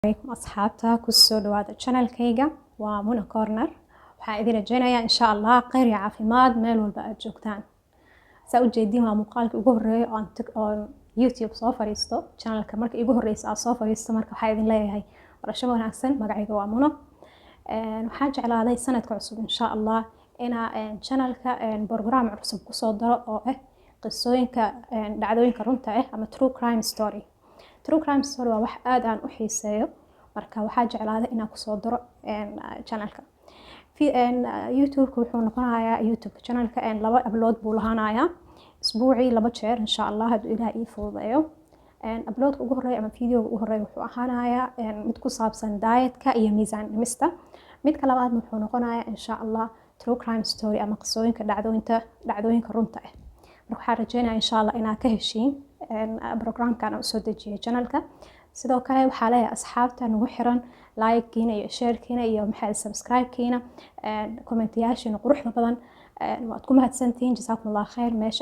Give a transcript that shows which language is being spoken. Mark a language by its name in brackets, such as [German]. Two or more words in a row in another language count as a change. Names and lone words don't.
[Somali] عليكم أصحابتا كسو دواada channelkayga waa Muna Corner waxaan idin rajeynayaa [Arabic] insha Allah [Somali] khayr iyo caafimaad meel walba aad joogtaan saa u jeedin waa muuqaalkii ugu horeeyay oo YouTube soo fariisto channelka markii igu horeysay aan soo fariisto marka waxaan idin leeyahay barasho wanaagsan magacayga waa Muna waxaan jeclaaday sanadka cusub [Arabic] insha Allah [Somali] inaan channelka program cusub ku soo daro oo ah qisooyinka dhacdooyinka runta ah ama [English] true crime story [Somali] waa wax aad aan u xiiseeyo marka waxaa jeclaaday inaan ku soo daro channelka YouTube wuxuu noqonayaa YouTube channelka laba upload buu lahaanayaa isbuucii laba jeer [Arabic] insha Allah [Somali] hadduu Ilaahay ii fududeeyo uploadka ugu horeeya ama videoga ugu horeeya wuxuu ahaanayaa mid ku saabsan dietka iyo miisaan dhimista midka labaad wuxuu noqonayaa [Arabic] insha Allah [English] true crime [Somali] story ama qisooyinka dhacdooyinka runta ah marka waxaan rajeynayaa [Arabic] insha Allah [Somali] inaad ka heshiin programkan oo soo dejiyay channelka sidoo kale waxaa leeyahay asxaabta nagu xiran like-kiina iyo share-kiina iyo subscribe-kiina comment-yaashiina quruxda badan waad ku mahadsantihiin [Arabic] jazakumullah khayr [Somali] meesha